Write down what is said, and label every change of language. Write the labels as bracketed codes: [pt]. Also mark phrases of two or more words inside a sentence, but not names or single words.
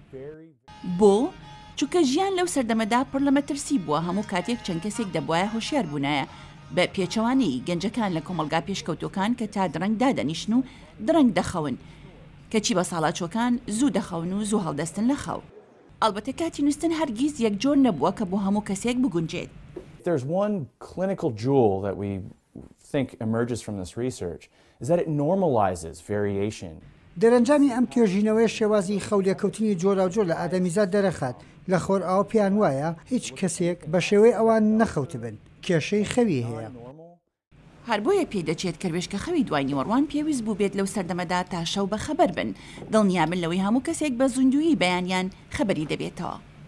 [ckb] بۆ چونکە ژیان لەو سەردەمەدا پڕ لە مەترسی بووە هەموو کاتێک چەند کەسێک دەبوایە هۆشیار بوونایە بە پێچەوانی گەنجەکان لە کۆمەلگا پێشکەوتەکان کە تا درەنگ دادەنیشن و درەنگ دەخەون کەچی بە ساڵاچۆکان زوو دەخەون و زوو هەڵدەستن لە خەو. ئەلبەتە کاتی نووستن هەرگیز یەکجۆر نەبووە کە بۆ هەموو کەسێک بگونجێت. [en] There's one clinical jewel that we think emerges from this research is that it normalizes variation. [ckb] دەرەنجامی ئەم توێژینەوەی شێوازی خەولێککەوتنی جۆراوجۆر لە ئادەمیزاد دەرەخات لە خۆر ئاو پیان وایە هیچ کەسێک بە شێوەی ئەوان نەخەوت بن کێشەی خەوی هەیە. هەر بۆیە پێی دەچێت کە وێشکە خەوی دوای نیوەڕوان پێویست بوو بێت لەو سەردەمەدا تا شەو بە خەبەر بن دڵنیابن لەوەی هەموو کەسێک بە زوندویی بەیانیان خەبەری دەبێتەوە.